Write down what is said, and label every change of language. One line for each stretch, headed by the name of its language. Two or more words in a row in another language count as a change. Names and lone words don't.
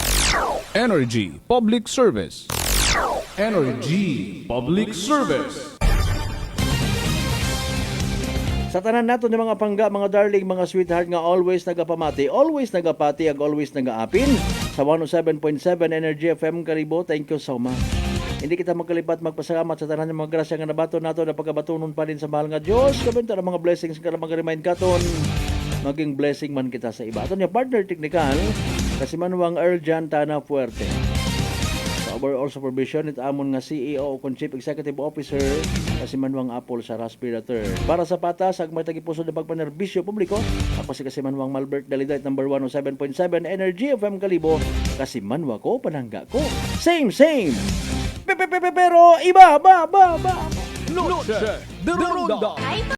English: Energy Public Service. Energy Public Service.
Aklanon: Sa tanan nato ng mga pangga, mga darling, mga sweetheart nga always nagapamati, always nagapati, ag always nagaapin sa 107.7 Energy FM Karibo.
English: Thank you so much.
Aklanon: Hindi kita magkalipat magpasalamat sa tanan ng mga grasya nga nabato nato na pagkabatunon pa rin sa mahal nga Diyos. Kabenta ng mga blessings ka na mag-remind katon. Maging blessing man kita sa iba. Ato niya partner technical, Kasimanwang Erjan Tana Fuerte. Sa overall supervision, ito amon nga CEO o
English: Chief Executive Officer,
Aklanon: Kasimanwang Apple sa Raspberry 3. Para sa patas, ag may tagipuso na pagpanerbisyo publiko, ako si Kasimanwang Malbert Daliday, number 107.7 Energy FM Kalibo. Kasimanwa ko, panangga ko. Same. Pero iba, ba.
Spanish: Noche de Ronda.